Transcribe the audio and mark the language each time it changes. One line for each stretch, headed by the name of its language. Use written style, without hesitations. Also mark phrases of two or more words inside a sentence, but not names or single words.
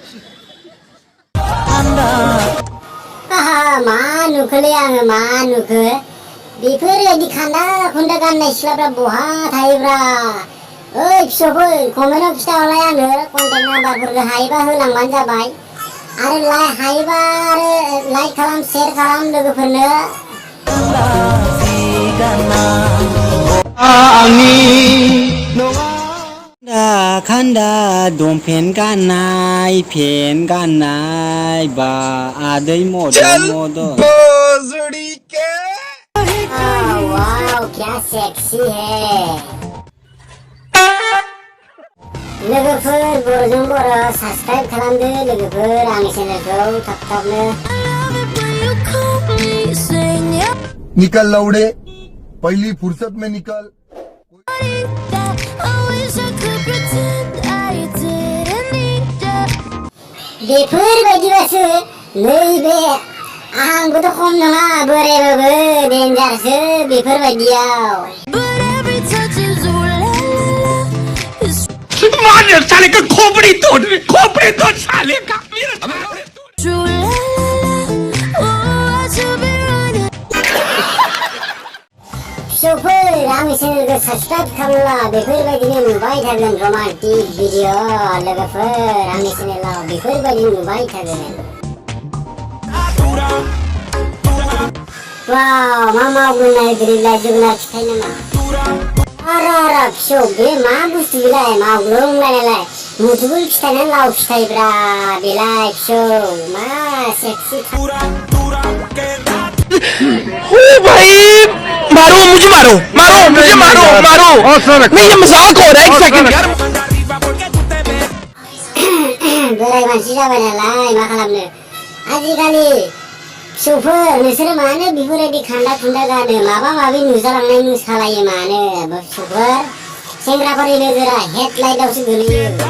Bodo: मा नुखोलै आङो मा नुखो बेफोरबायदि खान्दा खुन्दा गाननाय सिख्लाफ्रा बहा थायोब्रा ओइ फिसौफोर कमेन्टआव खिथाहरलाय आंनो कन्टेक्ट नाम्बारफोरखौ हायोबा होलांबानो जाबाय आरो हायोबा आरो लाइक खालाम शेयार खालाम लोगोफोरनो खान्दा दम फेन गाननाय बा आदै मदन
Hindi: वाओ क्या सेक्सी है
Bodo: लोगोफोर बर'जों बर' साबस्क्राइब खालामदो लोगोफोर आंनि चेनेलखौ थाब-थाबनो
Hindi: निकल लौड़े पहली फुर्सत में निकल
Bodo: बेफोरबायदिबासो नैबे आंबोथ' खम नङा बोरायबाबो देन्जारसो बेफोरबायदियाव
Hindi: साले का खोपड़ी तोड़ साले का
Bodo: फिसौफोर आंनि चेनेलखौ साबस्क्राइब खालामला बेफोरबायदिनो नुबाय थागोन
English: romantic video
Bodo: लोगोफोर आंनि चेनेलाव बेफोरबायदि नुबाय थागोन वाव मा मावगोन नायगिरिलाय जोगोनार फिथाइ नामा आरा फिसौ बे मा बुस्थु बेलाय मावग्लुंलायनायलाय मुदुफुल फिथाइ ना लाव फिथाइब्रा बेलाय फिसौ मा सेक्सी
Hindi: ओ भाई मारो मुझे नहीं ये मजाक हो रहा है एक सेकंड यार
Bodo: बोराय मानसि जाबाय नालाय मा खालामनो आजिखालि फिसौफोर नोंसोरो मानो बेफोरबायदि खान्दा खुन्दा गानो माबा माबि नुजालांनाय मोसालायो मानो फिसौफोर सेंग्राफोरनि नोजोरा हेडलाइटआवसो गोलैयो